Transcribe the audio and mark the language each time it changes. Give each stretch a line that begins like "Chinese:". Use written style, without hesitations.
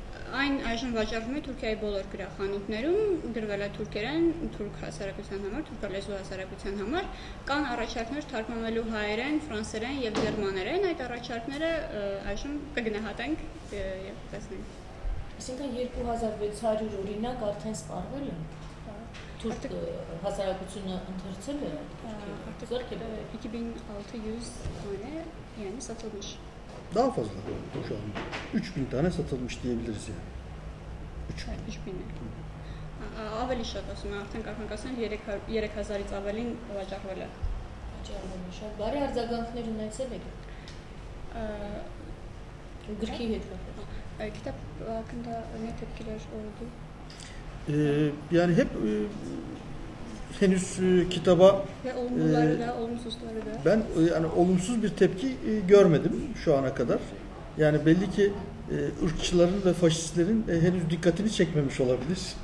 Armenian: Այն այժմ վաճառվում է Թուրքիայի բոլոր գրախանութներում, գրվել է թուրքերեն, թուրք հասարակության համար, թուրքալեզու հասարակության համար, կան առաջարկներ թարգմանվելու հայերեն, ֆրանսերեն եւ գերմաներեն, այդ առաջարկները այժմ կգնահատենք եւ տեսնենք։ Այսինքն 2600 օրինակ արդեն սպառվել են։ Թուրք հասարակությունը ընթերցել է Արդյոք
Turkish: 2600 tane yani satılmış. Daha fazla şu an. 3000 tane satılmış diyebiliriz yani. 3000.
Armenian: Ավելի շատ ասում եմ, արդեն կարող ենք ասել 3000-ից ավելին վաճառվել է։ Վաճառվել է շատ։ Բարի արձագանքներ ունեցել եք։ Գրքի հետ կապված։
Turkish: Kitap hakkında ne tepkiler oldu? Yani hep henüz kitaba Ve olumluları da, olumsuzları da. ben yani olumsuz bir tepki görmedim şu ana kadar. Yani belli ki ırkçıların ve faşistlerin henüz dikkatini çekmemiş olabilir.